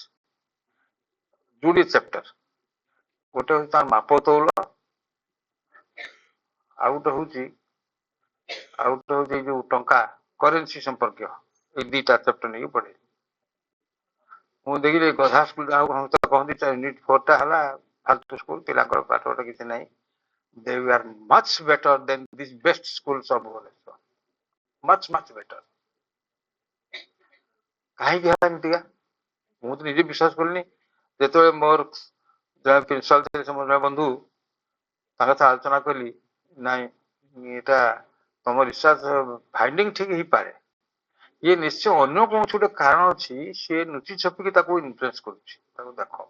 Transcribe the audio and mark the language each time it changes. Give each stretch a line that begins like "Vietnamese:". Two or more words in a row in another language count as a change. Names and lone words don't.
Odia: ଯୋଡିଏ ଚାପ୍ଟର, ଗୋଟେ ହଉଛି ତାର ମାପ ତଉଲ, ଆଉ ଗୋଟେ ହଉଛି ଏଇ ଯୋଉ ଟଙ୍କା କରେନ୍ସି ସମ୍ପର୍କୀୟ, ଏଇ 2ଟା ଚାପ୍ଟର ନେଇକି ପଢେଇଲି। ମୁଁ ଦେଖିଲି ଗଧା ସ୍କୁଲ ଆଉ କହନ୍ତି ୟୁନିଟ 4ଟା ହେଲା ଫାଲତୁ ସ୍କୁଲ, ପିଲାଙ୍କର ପାଠ ପାଠ କିଛି ନାହିଁ।
English: They were much better than these best schools of Bhubaneswar. much better.
Odia: କାହିଁକି ହେଲା ଏମିତିକା ମୁଁ ତ ନିଜେ ବିଶ୍ୱାସ କଲିନି। ଯେତେବେଳେ ମୋର ଜଣେ ପ୍ରିନ୍ସିପାଲ ଥିଲେ, ସେ ମୋର ଜଣେ ବନ୍ଧୁ, ତାଙ୍କ ସହ ଆଲୋଚନା କଲି, ନାଇଁ ଏଇଟା ତମ
English: research finding
Odia: ଠିକ ହେଇପାରେ, ଇଏ ନିଶ୍ଚୟ ଅନ୍ୟ କୌଣସି ଗୋଟେ କାରଣ ଅଛି, ସିଏ ଲୁଚି ଛପିକି ତାକୁ ଇନଫ୍ଲୁଏନ୍ସ କରୁଛି, ତାକୁ ଦେଖ।